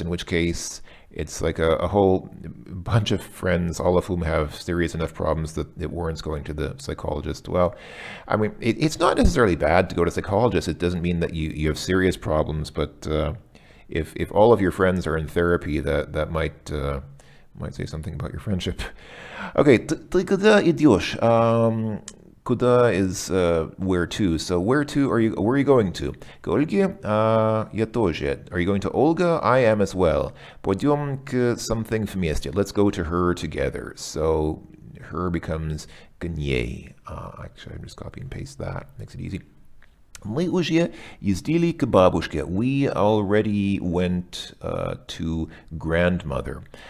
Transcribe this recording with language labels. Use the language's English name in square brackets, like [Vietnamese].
[English] In which case, it's like a whole bunch of friends, all of whom have serious enough problems that it warrants going to the psychologist. Well, I mean, it's not necessarily bad to go to a psychologist. It doesn't mean that you have serious problems, but if all of your friends are in therapy, that might say something about your friendship. [Russian] Okay, ты куда идешь? [English] Куда is where to. So where are you going to? [Russian] К Ольге? Я тоже. [English] Are you going to Olga? I am as well. [Russian] Пойдем к something вместе. [English] Let's go to her together. So her becomes [Russian] к ней. [English] Actually, I'm just copy and paste that. Makes it easy. [Russian] Мы уже ездили к бабушке. [English] We already went to grandmother.